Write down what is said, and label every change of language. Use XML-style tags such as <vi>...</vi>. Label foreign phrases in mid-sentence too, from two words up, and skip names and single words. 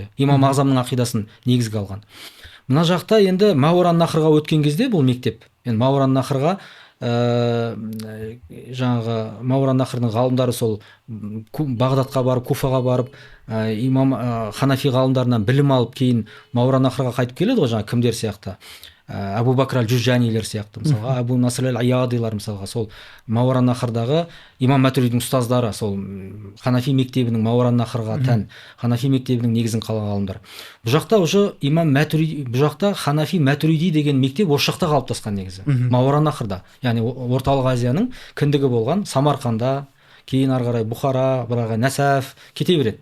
<kk>Имам Ағзамның ақидасын негізге алған. Мына жақта енді Мауаран Нахрға өткен кезде бұл мектеп. Енді Мауаран Нахрға жаңағы Мауаран Нахрдың ғалымдары сол Бағдадқа барып, Куфаға барып, имам ханафи ғалымдарынан білім алып, кейін Мауаран Нахрға қайтып келеді ғой, жаңағы кімдер сияқты. Абу Бакр аль-Джужанилер сияқты, мысалға, Абу Наср аль-Аядилар, мысалға, сол Мауаран Нахрдағы имам Матуридидің ұстаздары, сол ханафи мектебінің Мауаран Нахрға тән ханафи мектебінің негізін қалаған ғалымдар. Бұл жақта уже имам Матуриди, бұл жақта ханафи Матуриди деген мектеп осы жақта қалыптасқан негізі, Мауаран Нахрда, яғни орталық Азияның кіндігі болған Самарқанда, кейін ары қарай Бұхара, бірақ Нәсәф кете береді.</kk>